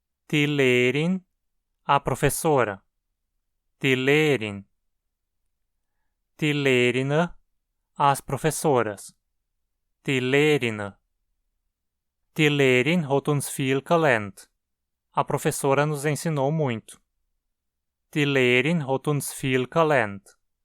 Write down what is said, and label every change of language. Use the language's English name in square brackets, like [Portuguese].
[German] Die Lehrerin, [Portuguese] a professora. [German] Die Lehrerin. Die Lehrerinnen, [Portuguese] as professoras. [German] Die Lehrerinnen. Die Lehrerin hat uns viel gelernt. [Portuguese] A professora nos ensinou muito. [German] Die Lehrerin hat uns viel gelernt.